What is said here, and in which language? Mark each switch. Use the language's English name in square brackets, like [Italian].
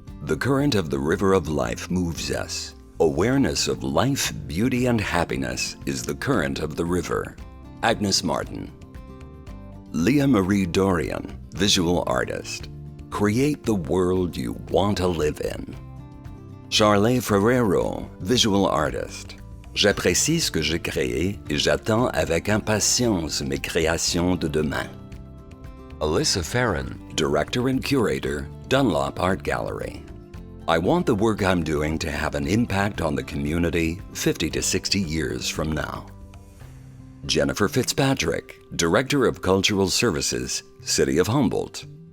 [English] The current of the river of life moves us. Awareness of life, beauty, and happiness is the current of the river. Agnes Martin. Leah Marie Dorian, visual artist. Create the world you want to live in. Charlet Ferrero, visual artist. [French] J'apprécie ce que j'ai créé et j'attends avec impatience mes créations de demain. [English] Alyssa Farron, director and curator, Dunlop Art Gallery. I want the work I'm doing to have an impact on the community 50 to 60 years from now. Jennifer Fitzpatrick, Director of Cultural Services, City of Humboldt.